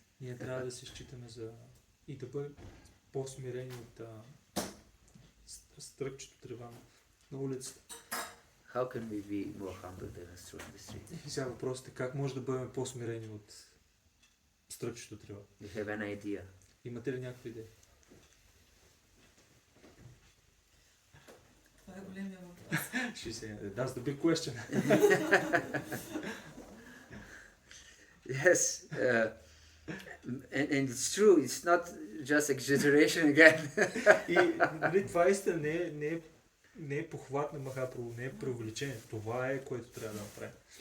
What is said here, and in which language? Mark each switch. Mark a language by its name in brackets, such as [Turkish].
[Bulgarian] Ние трябва да се считаме за и да бъдем по-смирени от стръкчето трева на улицата. [English] How can we be more humble than a straw in the street? [Bulgarian] И сега въпросът е как може да бъдем по-смирени от стръкчето трева? [English] You have an idea. [Bulgarian] Имате ли някаква идея? Това е големия въпрос. [English] She said, that's the big question. Yes, and it's true. It's not just exaggeration again. [Bulgarian] И нали, това истина не е похват на Махапрабху, не е преувеличение. Това е, което трябва да направим.